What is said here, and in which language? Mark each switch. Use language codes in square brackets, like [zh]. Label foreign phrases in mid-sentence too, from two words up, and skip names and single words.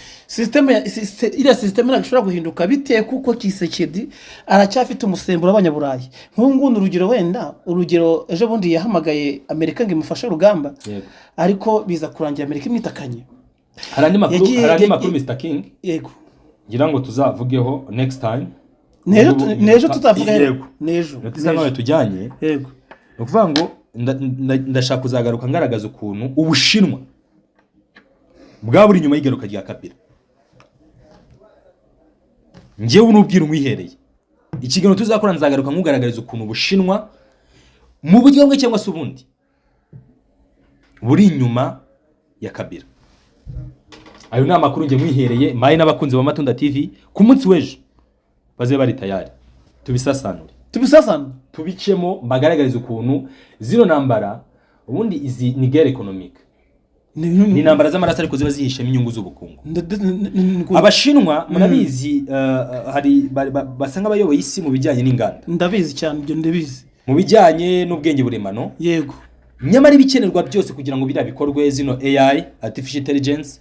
[rw] Iriya system nagishobora guhinduka biteye kuko Kisekedi aracyafite umusemburo w'abanyaburayi. Nk'ungundi urugero ejo bundi yahamagaye Amerika ngo imufashe urugamba. Ariko biza kurangira Amerika imwitakanye. Harandi makuru Mr King. Yego. Ngira ngo tuzavugeho [en] next time. [rw] Nejo tutavuga. Yego. Nejo. Natizangawe tujyanye. Yego. Ukuvuga ngo ndashaka kuzagaruka ngaragaza ukuntu Ubushinwa bwa buri nyuma y'igaruka rya Kabila. Ngewe n'ubwira umwihereye. Ikiganiro tuzakora nzagaruka nkugaragariza ukuntu Ubushinwa mu buryo bumwe cyangwa se ubundi buri inyuma ya Kabila. Ayo ni amakuru nge mwihereye maye n'abakunzi ba Matunda TV ku munsi w'ejo baze bari tayari tubisasanure. Tubicemo mbagaragariza ukuntu zino ntambara ubundi izi ni [fr] guerre économique. [rw] Ni ntambara z'amaraso ariko ziba zihishemo inyungu z'ubukungu. Abashinwa murabizi hari basa nk'abayoboye isi mu bijyanye n'inganda. Ndabizi cyane ibyo ndabizi. Mu bijyanye n'ubwenge buremano. Yego. Nyamara ibikenerwa byose kugira ngo biriya bikorwe zino [en] AI artificial intelligence.